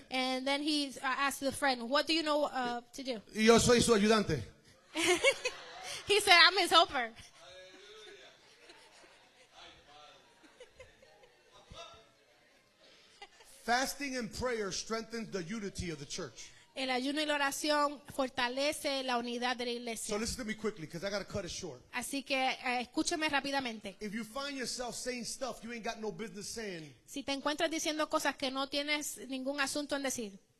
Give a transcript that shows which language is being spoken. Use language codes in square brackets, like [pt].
[en] And then he asked the friend, what do you know to do? [es] Y yo soy su ayudante. [en] He said, I'm his helper. Fasting and prayer strengthens the unity of the church. [es] El ayuno y la oración fortalece la unidad de la [en] So [es] iglesia. [en] listen to me quickly because I got to cut it short. [es] Así que escúchame rápidamente. [en] If you find yourself saying stuff you ain't got no business saying, [es] Si te encuentras diciendo cosas que no tienes ningún asunto en decir,